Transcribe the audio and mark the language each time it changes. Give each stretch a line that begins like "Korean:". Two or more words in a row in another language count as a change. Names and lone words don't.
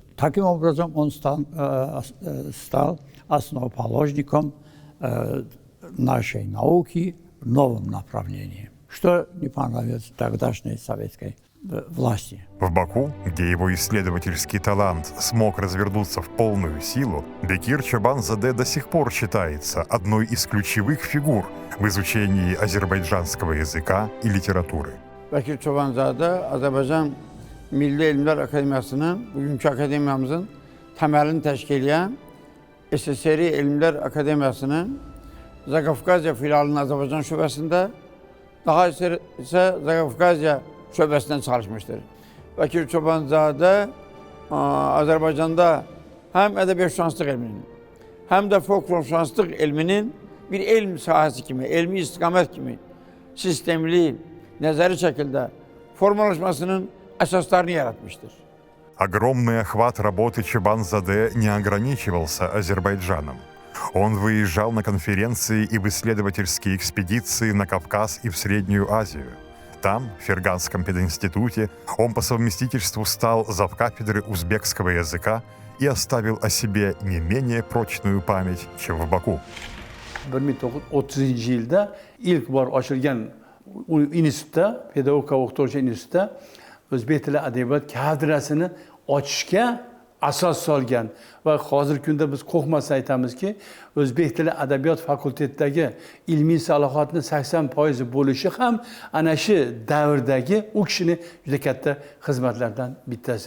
Russian: Таким образом, он стал основоположником нашей науки в новом направлении, что не понравилось тогдашней советской власти. В Баку, где его исследовательский талант смог развернуться в полную силу, Бекир Чобанзаде до сих пор считается одной из ключевых фигур в изучении азербайджанского языка и литературы.
Azerbaijani: Bekir Çobanzade, Azerbaycan Milli Elmlər Akademiyasının, bugünkü akademiyamızın temelini teşkil eden SSR Elmlər Akademiyasının Zakafkazya filalının Azerbaycan şubesinde, daha ise Zakafkazya şubesinden çalışmıştır. Bekir Çobanzade Azerbaycan'da hem edebiyat şanslık ilminin hem de folklor şanslık ilminin bir ilm sahası gibi, ilmi istikamet gibi sistemli, nezari şekilde formalaşmasının esaslarını yaratmıştır.
Russian: Огромный охват работы Чобанзаде не ограничивался Азербайджаном. Он выезжал на конференции и в исследовательские экспедиции на Кавказ и в Среднюю Азию. Там, в Ферганском пединституте, он по совместительству стал завкафедры узбекского языка и оставил о себе не менее прочную память, чем в Баку.
Uzbek: 1930 yılda ilk var açılgan institutda, pedagogika o'qituvchi institutda o'zbek tili adabiyot kadrasini ochishga asos solgan va hozirgi kunda biz qo'rqmasdan aytamizki, o'zbek tili adabiyot fakultetidagi ilmiy salohiyatning 80% bo'lishi ham ana shu davrdagi u kishini juda katta xizmatlardan bittasi.